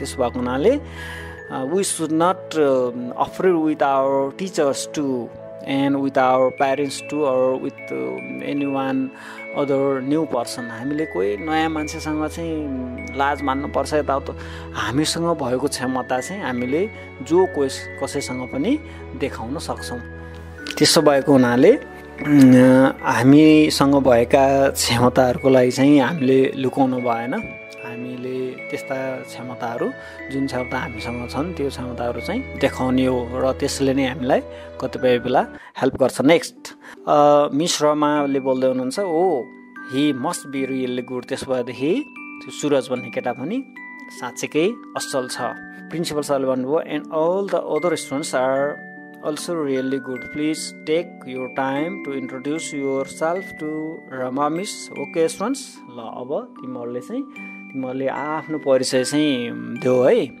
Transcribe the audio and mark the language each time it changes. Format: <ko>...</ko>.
<ne>त्यसो भएको हुनाले</ne> <en>we should not afraid with our teachers too and with our parents too or with anyone other new person.</en> <ne>हामीले कोही नयाँ मान्छेसँग चाहिँ लाज मान्नुपर्छ यताउता, हामीसँग भएको क्षमता चाहिँ हामीले जो कसैसँग पनि देखाउन सक्छौँ। त्यसो भएको हुनाले हामीसँग भएका क्षमताहरूको लागि चाहिँ हामीले लुकाउनु भएन। हामीले त्यस्ता क्षमताहरू जुन क्षमता हामीसँग छन् त्यो क्षमताहरू चाहिँ देखाउने हो, र त्यसले नै हामीलाई कतिपय बेला हेल्प गर्छ।</ne> <en>next</en> <ne>मिस रमाले बोल्दै हुनुहुन्छ,</ne> <en>Oh he must be really good.</en> <ne>त्यसो भएदेखि त्यो सुरज भन्ने केटा पनि साँच्चैकै असल छ।</ne> <en>principal</en> <ne>सरले भन्नुभयो,</ne> <en>And all the other students are also really good. Please take your time to introduce yourself to Rama Miss. Okay students,</en> <ne>ल अब तिमीहरूले आफ्नो परिचय चाहिँ देऊ है।</ne>